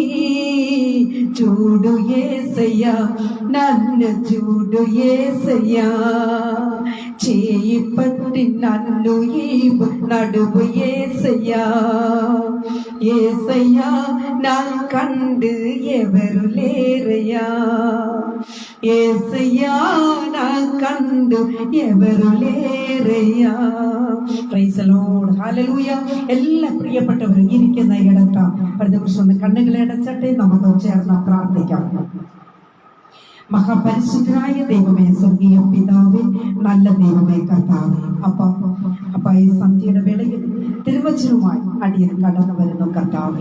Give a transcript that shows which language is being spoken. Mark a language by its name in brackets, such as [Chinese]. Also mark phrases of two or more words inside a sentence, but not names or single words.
[Telugu] చూడు యేసయ్యా నన్ను చూడు యేసయ్యా, చేయి పట్టి నన్ను ఈవు నడువు యేసయ్యా. యేసయ్యా నా కండు ఎవరు లేరయ్యా. యేసయ్యా నా కండు ఎవరు లేരയ്യാ. [English] Praise the Lord, Hallelujah. [Malayalam] എല്ലാ പ്രിയപ്പെട്ടവരും ഇരിക്കുന്ന ഇടത്ത് ഒരു നിമിഷം ഒന്ന് കണ്ണുകളെ അടച്ചട്ടെ, നമുക്ക് ചേർന്ന് പ്രാർത്ഥിക്കാം. മഹാപരിശുദ്ധനായ ദൈവമേ, സ്വർഗീയ പിതാവേ, നല്ല ദൈവമേ, കർത്താവേ, അപ്പ ഈ സന്ധ്യയുടെ വേളയിൽ തിരുവചനവുമായി അടിയൻ കടന്നു വരുന്നു കർത്താവേ.